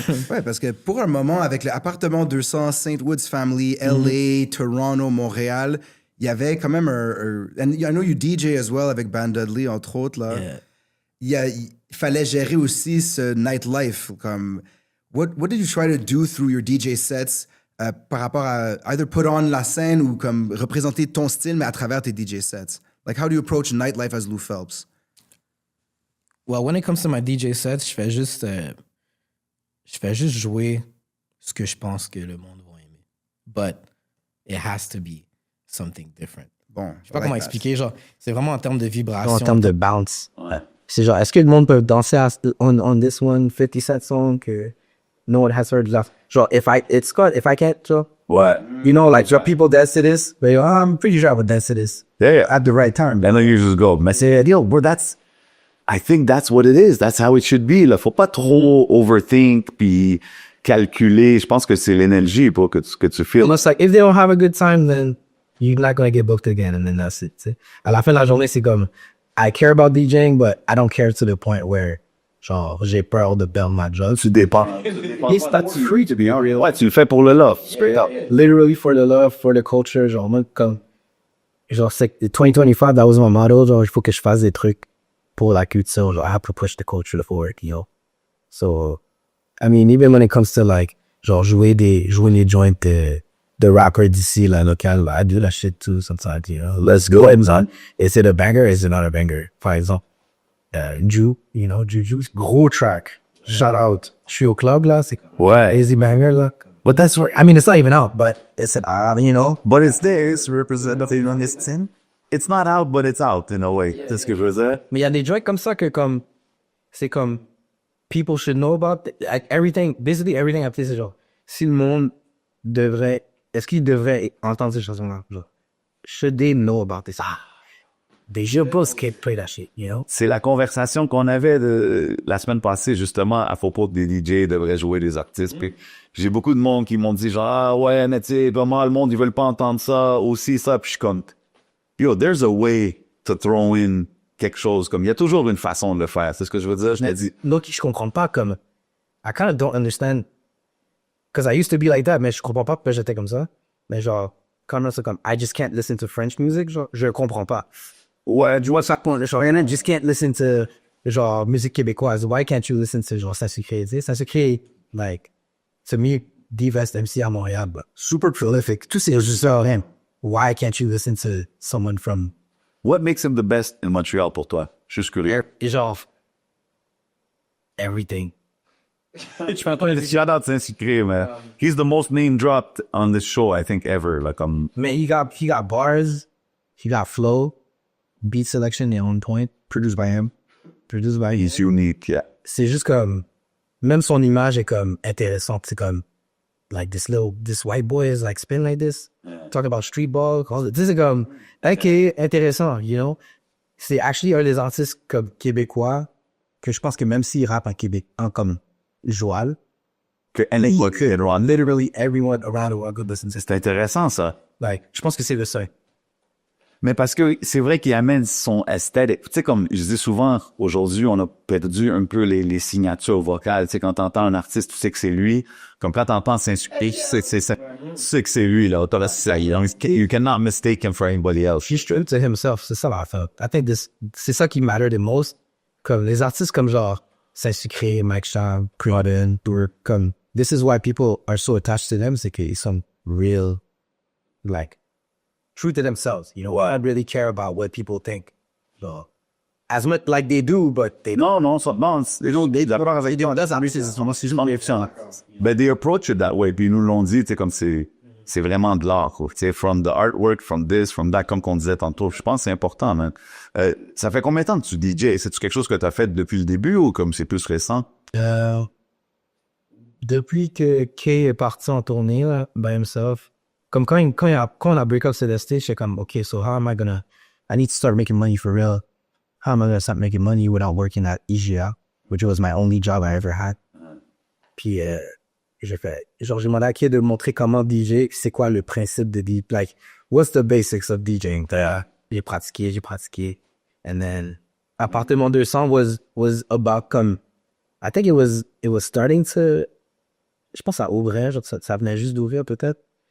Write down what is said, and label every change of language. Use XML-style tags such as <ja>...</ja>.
<fr>Ouais, parce que pour un moment, avec l'appartement 200, St. Woods Family, LA, Toronto, Montréal, il y avait quand même</fr> <en>and I know you DJ as well</en> <fr>avec Band Dudley, entre autres, là. Il fallait gérer aussi ce nightlife. Comme,</fr> <en>what did you try to do through your DJ sets</en> <fr>par rapport à</fr> <en>either put on</en> <fr>la scène ou comme représenter ton style, mais à travers tes DJ sets?</fr> <en>Like, how do you approach nightlife as Lou Phelps? Well, when it comes to my DJ sets,</en> <fr>je fais juste jouer ce que je pense que le monde va aimer.</fr> <en>But it has to be something different.</en> <fr>Bon, Je sais pas comment expliquer, genre, c'est vraiment en termes de vibration. En termes de bounce. C'est genre, est-ce que le monde peut danser</fr> <en>on this one 57 song</en> <fr>que</fr> <en>no one has heard? Genre, if I can't, genre, What? you know, like, genre, people dance to this, but I'm pretty sure I would dance to this Yeah. at the right time. And then you just go,</en> <fr>mais c'est ideal,</fr> <en>bro. I think that's what it is. That's how it should be.</en> <fr>Là, faut pas trop overthink puis calculer. Je pense que c'est l'énergie pour que tu feel.</fr> <en>Almost like, if they don't have a good time, then you're not going to get booked again, and then that's it.</en> <fr>Tu sais. À la fin de la journée, c'est comme,</fr> <en>I care about DJing, but I don't care to the point where,</en> <fr>genre, j'ai peur de perdre ma job. Tu dépends.</fr> <en>That's free to be honest.</en> <fr>Ouais, tu le fais pour le love.</fr> <en>Straight up. Literally for the love, for the culture, genre, moi, comme, genre, c'est 2025, that was my motto, genre,</en> <fr>il faut que je fasse des trucs pour la culture,</fr> <en>genre, I have to push the culture forward, you know? So, I mean, even when it comes to, like, genre,</en> <fr>jouer les joints de rappers d'ici, la locale,</fr> <en>I do that shit too sometimes, you know? Let's go, man. Is it a banger? Is it not a banger?</en> <fr>Par exemple, you know, Juju's gros track. Shout out. Je suis au club, là, c'est Ouais.</fr> <en>easy banger, là. But that's where, I mean, it's not even out, but it's an, you know? But it's there. It's representative on this thing. It's not out, but it's out in a way.</en> <fr>C'est ce que je veux dire. Mais il y a des joints comme ça que, comme, c'est comme,</fr> <en>people should know about, like, everything, basically everything</en> <fr>après, c'est genre, si le monde devrait, est-ce qu'il devrait entendre ces chansons-là?</fr> <en>Genre, should they know about this? They should both can't play that shit, you know?</en> <fr>C'est la conversation qu'on avait la semaine passée, justement, à propos des DJ devraient jouer des artistes. Puis j'ai beaucoup de monde qui m'ont dit genre, ah ouais, mais tu sais, vraiment, le monde, ils veulent pas entendre ça, aussi ça. Puis je suis comme,</fr> <en>yo, there's a way to throw in</en> <fr>quelque chose. Comme, il y a toujours une façon de le faire. C'est ce que je veux dire. Je t'ai dit. Donc, je comprends pas comme,</fr> <en>I kind of don't understand, because I used to be like that,</en> <fr>mais je comprends pas pourquoi j'étais comme ça. Mais genre, quand c'est comme,</fr> <en>I just can't listen to French music,</en> <fr>genre, je comprends pas. Ouais, tu vois ça, genre,</fr> <en>I just can't listen to,</en> <fr>genre, musique québécoise.</fr> <en>Why can't you listen to, genre, Seinssucrer, tu sais? Seinssucrer, like, to me, the best MC à Montréal, but super prolific.</en> <fr>Tous ces régisseurs, rien.</fr> <en>Why can't you listen to someone from... What makes him the best in Montreal</en> <fr>pour toi? Je suis curieux.</fr> <en>Et genre, everything. Shout out Seinssucrer, man. He's the most name dropped on this show, I think, ever. Like, Man, he got bars, he got flow, beat selection, et on point, produced by him. he's unique, yeah.</en> <fr>C'est juste comme, même son image est comme intéressante.</fr> <en>C'est comme, like this white boy is like spin like this, talking about street ball.</en> <fr>C'est comme, ok, intéressant, you know. C'est actually un des artistes comme québécois que je pense que même s'il rappe en Québec, en comme Joal,</fr> <en>literally everyone around the world could listen to.</en> <fr>C'est intéressant, ça. Like, je pense que c'est le seul. Mais parce que c'est vrai qu'il amène son esthétique. Tu sais, comme je dis souvent, aujourd'hui, on a perdu un peu les signatures vocales. Tu sais, quand t'entends un artiste, tu sais que c'est lui. Comme quand t'entends Seinssucrer, tu sais que c'est lui, là.</fr> <en>You cannot mistake him for anybody else. He's true to himself.</en> <fr>C'est ça l'affaire.</fr> <en>I think</en> <fr>c'est ça qui matter the most. Comme les artistes comme genre Seinssucrer, Mike Cham, Creedon, comme</fr> <en>this is why people are so attached to them,</en> <fr>c'est qu'ils sont real,</fr> <en>like, true to themselves. You know, I really care about what people think. So, as much like they do, but they don't.</en> <fr>Non, les gens, ben,</fr> <en>they approach it that way.</en> <fr>Puis ils nous l'ont dit, tu sais, comme c'est vraiment de l'art, quoi. Tu sais,</fr> <en>from the artwork, from this, from that,</en> <fr>comme qu'on disait tantôt. Je pense que c'est important, man. Ça fait combien de temps que tu DJ? C'est-tu quelque chose que tu as fait depuis le début ou comme c'est plus récent? Depuis que Kay est parti en tournée, là,</fr> <en>by himself,</en> <fr>comme quand on a break up Célesté, j'étais comme, OK,</fr> <en>so how am I gonna, I need to start making money for real. How am I gonna start making money without working at ASMA, which was my only job I ever had.</en> <fr>Puis, j'ai demandé à Kay de montrer comment DJ, c'est quoi le principe de DJ, like,</fr> <en>what's the basics of DJing?</en> <fr>J'ai pratiqué.</fr> <en>And then, Appartement 200 was about</en> <fr>comme,</fr> <en>I think it was starting to,</en> <fr>je pense à ouvrir, genre, ça venait juste d'ouvrir peut-être.</fr>